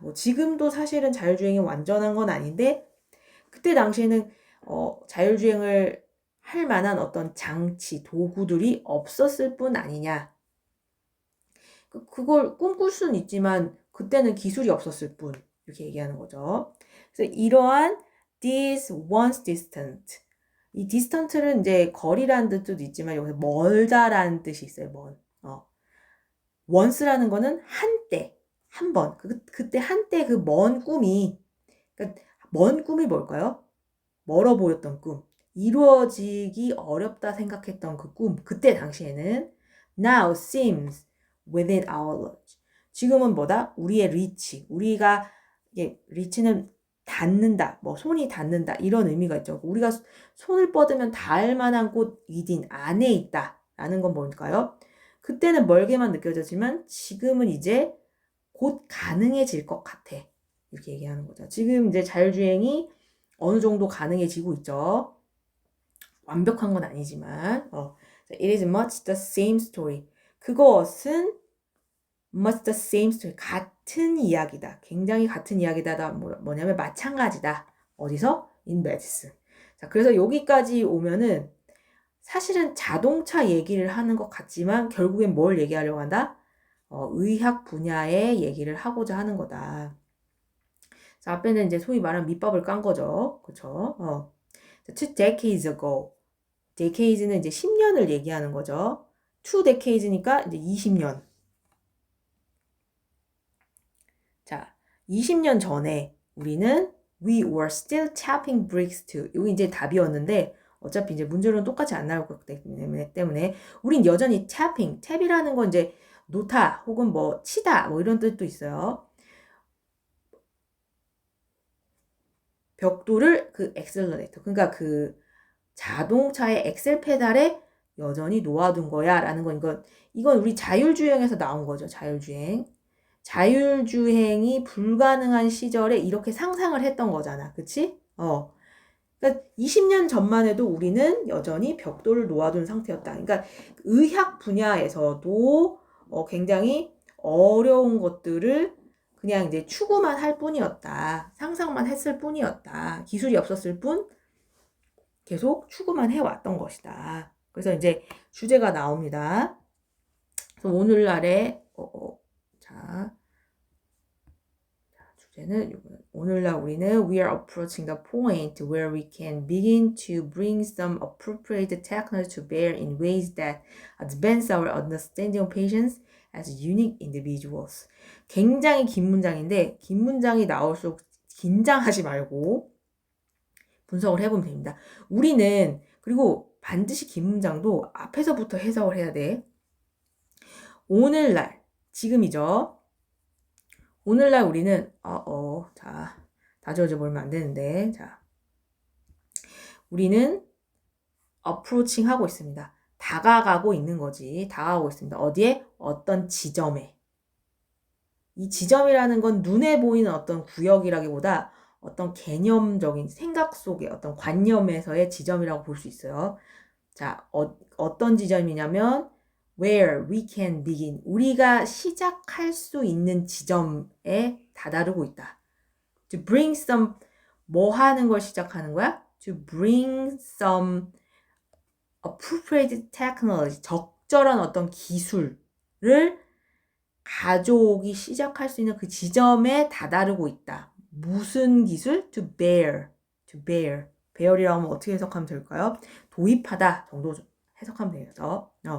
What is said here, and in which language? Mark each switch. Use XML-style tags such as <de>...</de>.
<ko>뭐 지금도 사실은 자율주행이 완전한 건 아닌데 그때 당시에는 자율주행을 할 만한 어떤 장치, 도구들이 없었을 뿐 아니냐. 그걸 꿈꿀 수는 있지만 그때는 기술이 없었을 뿐. 이렇게 얘기하는 거죠. 그래서 이러한</ko> <en>this once distant.</en> <ko>이 distant는 이제 거리라는 뜻도 있지만 여기서 멀다라는 뜻이 있어요. once라는 거는 한때, 한 번. 그때 한때 그 먼 꿈이, 그러니까 먼 꿈이 뭘까요? 멀어 보였던 꿈. 이루어지기 어렵다 생각했던 그 꿈. 그때 당시에는</ko> <en>now seems within our reach.</en> <ko>지금은 뭐다? 우리의 리치. 우리가 리치는 닿는다. 손이 닿는다. 이런 의미가 있죠. 우리가 손을 뻗으면 닿을 만한 곳 within 안에 있다. 라는 건 뭘까요? 그때는 멀게만 느껴졌지만 지금은 이제 곧 가능해질 것 같아. 이렇게 얘기하는 거죠. 지금 이제 자율주행이 어느 정도 가능해지고 있죠. 완벽한 건 아니지만</ko> <en>It is much the same story. 그것은 much the same story.</en> <ko>같은 이야기다. 굉장히 같은 이야기다. 뭐냐면 마찬가지다. 어디서? In medicine. 자, 그래서 여기까지 오면은 사실은 자동차 얘기를 하는 것 같지만 결국엔 뭘 얘기하려고 한다? 의학 분야의 얘기를 하고자 하는 거다. 자, 앞에는 이제 소위 말하는 밑밥을 깐 거죠.</ko> <en>그쵸? Two decades ago.</en> <ko>decades는 이제 10년을 얘기하는 거죠. Two decades니까 이제 20년. 자, 20년 전에 우리는</ko> <en>we were still tapping bricks too.</en> <ko>여기 이제 답이었는데 어차피 이제 문제로는 똑같이 안 나올 거기 때문에 우린 여전히 tapping, 탭이라는 건 이제 놓다 혹은 뭐 치다 뭐 이런 뜻도 있어요. 벽돌을 그 엑셀러레이터 그러니까 그 자동차의 엑셀 페달에 여전히 놓아둔 거야 라는 건 이건 우리 자율주행에서 나온 거죠. 자율주행. 자율주행이 불가능한 시절에 이렇게 상상을 했던 거잖아. 그치? 그러니까 20년 전만 해도 우리는 여전히 벽돌을 놓아둔 상태였다. 그러니까 의학 분야에서도 굉장히 어려운 것들을 그냥 이제 추구만 할 뿐이었다. 상상만 했을 뿐이었다. 기술이 없었을 뿐 계속 추구만 해왔던 것이다. 그래서 이제 주제가 나옵니다. 그래서 오늘날의 자 주제는 오늘날 우리는</ko> <en>we are approaching the point where we can begin to bring some appropriate technology to bear in ways that advance our understanding of patients as unique individuals.</en> <ko>굉장히 긴 문장인데 긴 문장이 나올수록 긴장하지 말고 분석을 해보면 됩니다. 우리는 그리고 반드시 긴 문장도 앞에서부터 해석을 해야 돼. 오늘날 지금이죠. 오늘날 우리는 자 다 지워져 버리면 안 되는데 자 우리는 approaching 하고 있습니다. 다가가고 있는 거지. 다가가고 있습니다. 어디에? 어떤 지점에. 이 지점이라는 건 눈에 보이는 어떤 구역이라기보다 어떤 개념적인 생각 속의 어떤 관념에서의 지점이라고 볼 수 있어요. 자, 어떤 지점이냐면</ko> <en>where we can begin.</en> <ko>우리가 시작할 수 있는 지점에 다다르고 있다.</ko> <en>To bring some</en> <ko>뭐 하는 걸 시작하는 거야?</ko> <en>To bring some appropriate technology.</en> <ko>적절한 어떤 기술을 가져오기 시작할 수 있는 그 지점에 다다르고 있다. 무슨 기술?</ko> <en>To bear. To bear.</en> <ko>bear이라고 하면 어떻게 해석하면 될까요? 도입하다 정도 해석하면 되죠.</ko>